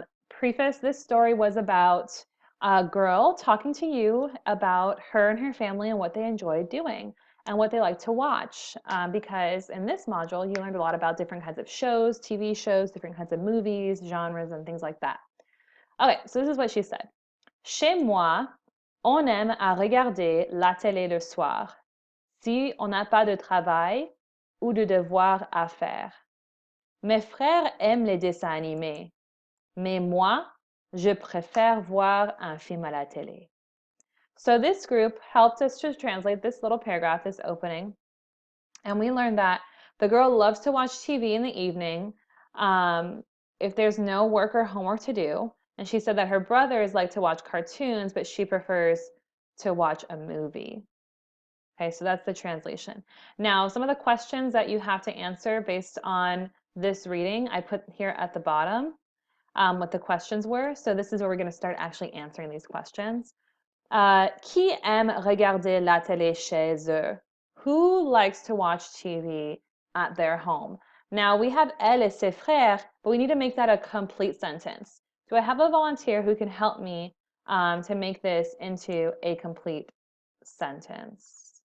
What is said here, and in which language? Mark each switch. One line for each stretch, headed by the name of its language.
English: Preface, this story was about a girl talking to you about her and her family and what they enjoy doing and what they like to watch. Because in this module, you learned a lot about different kinds of shows, TV shows, different kinds of movies, genres, and things like that. Okay, so this is what she said.
French: Chez moi, on aime à regarder la télé le soir, si on n'a pas de travail ou de devoirs à faire. Mes frères aiment les dessins animés, mais moi, je préfère voir un film à la télé.
English: So this group helped us to translate this little paragraph, this opening, and we learned that the girl loves to watch TV in the evening if there's no work or homework to do. And she said that her brothers like to watch cartoons, but she prefers to watch a movie. Okay, so that's the translation. Now, some of the questions that you have to answer based on this reading, I put here at the bottom what the questions were. So this is where we're going to start actually answering these questions.
French: Qui aime regarder la télé chez eux?
English: Who likes to watch TV at their home? Now we have
French: elle et ses frères,
English: but we need to make that a complete sentence. Do I have a volunteer who can help me to make this into a complete sentence?